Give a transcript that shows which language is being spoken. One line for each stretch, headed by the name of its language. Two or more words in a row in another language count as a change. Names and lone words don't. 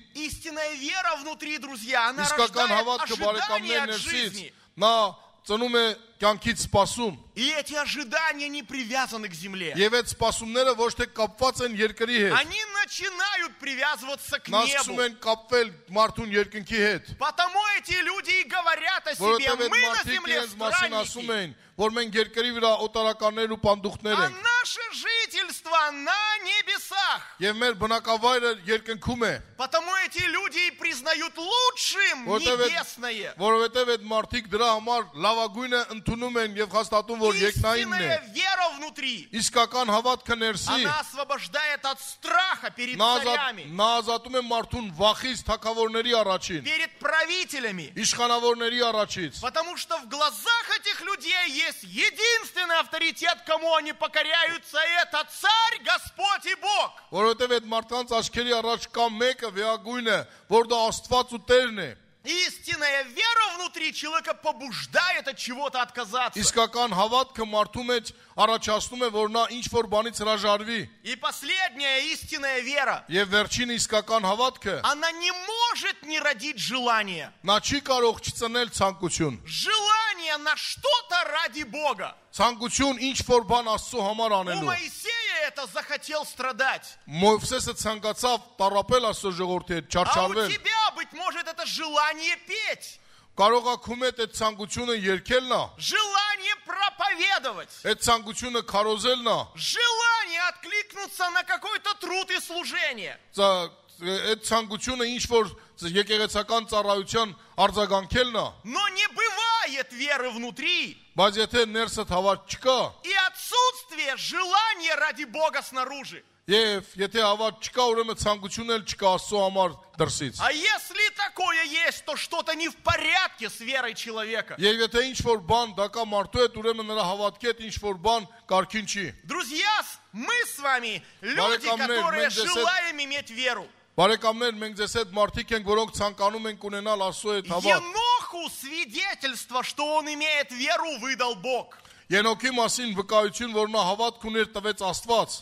Russian: Истинная вера внутри, друзья, она
Armenian: Իսկական
Russian: рождает
Armenian: հավատքը
Russian: ожидание
Armenian: բարեկամներ
Russian: от
Armenian: ներսից
Russian: жизни.
Armenian: նա ծնում է կյանքից սպասում։
Russian: И эти ожидания не привязаны к земле.
Armenian: Եվ այդ սպասումները ոչ թե կապված են երկրի հետ։
Russian: Они начинают привязываться к
Armenian: Նա սկսում
Russian: небу.
Armenian: են կապվել մարդուն երկնքի հետ։
Russian: Потому эти люди и говорят о себе,
Armenian: Որովհետև այդ
Russian: мы на
Armenian: մարդիկ
Russian: земле
Armenian: իրենց մասին ասում
Russian: странники,
Armenian: են, որ մենք երկրի վրա օտարականներ ու պանդուխտներ
Russian: а
Armenian: ենք։
Russian: наше жительство на небесах.
Armenian: Եվ մեր բնակավայրը երկնքում է,
Russian: Потому эти люди и признают лучшим небесное.
Armenian: որովհետև այդ մարդիկ դրա համար լավագույնը ընդունում են եւ հաստատում, որ երկնայինն է։
Russian: Истинная вера внутри,
Armenian: Իսկական հավատքը ներսի,
Russian: она освобождает от страха перед
Armenian: նա
Russian: царями,
Armenian: ազատում է մարդուն վախից թակավորների առաջին,
Russian: перед правителями.
Armenian: իշխանավորների առաջից։
Russian: Потому что в глазах этих людей есть единственный авторитет, кому они покоряются, и это царь, Господь и Бог.
Armenian: Որովհետև այդ մարդկանց աչքերի առաջ կա մեկը վեհագույնը, որ դա Աստված ու Տերն է։
Russian: Истинная вера внутри человека побуждает от чего-то отказаться.
Armenian: Իսկական հավատքը մարդու մեջ առաջացնում է, որ նա ինչ որ բանից հրաժարվի։
Russian: И последняя истинная вера,
Armenian: Եվ վերջին իսկական հավատքը,
Russian: она не может не родить желания.
Armenian: նա չի կարող չծնել ցանկություն։
Russian: Желание на что-то ради Бога.
Armenian: Ցանկություն ինչ որ բան Աստծո համար
Russian: У
Armenian: անելու։
Russian: Моисея это захотел страдать.
Armenian: Մովսեսը ցանկացավ տառապել Աստծո ժողովրդի հետ,
Russian: А у
Armenian: չարչարվել։
Russian: тебя, быть может, это желание петь.
Armenian: Կարող է քու հետ այդ ցանկությունը երկելն է,
Russian: Желание проповедовать.
Armenian: այդ ցանկությունը քարոզելն է,
Russian: Желание откликнуться на какой-то труд и служение.
Armenian: այդ ցանկությունը ինչ որ եկեղեցական ծառայության արձագանքելն է։
Russian: Но не бывает нет веры внутри
Armenian: բայց եթե ներսդ հավատ չկա,
Russian: и отсутствие желания ради Бога снаружи.
Armenian: եւ եթե հավատ չկա, ուրեմն ցանկություն էլ չկա Աստծո համար դրսից։
Russian: А если такое есть, то что-то не в порядке с верой человека.
Armenian: Եվ եթե ինչ-որ բան դա կա մարդու հետ, ուրեմն նրա հավատքի հետ ինչ-որ բան կարգին չի։
Russian: Друзья, мы с вами люди,
Armenian: Բարեկամներ,
Russian: которые
Armenian: մենք ձեզ հետ-
Russian: желаем иметь веру.
Armenian: Բարեկամներ, մենք ձեզ հետ մարդիկ ենք, որոնք ցանկանում են ունենալ Աստծո հետ հավատ։
Russian: Еноху свидетельство, что он имеет веру, выдал Бог.
Armenian: Ենոքի մասին վկայություն, որ նա հավատք ուներ տվեց Աստված։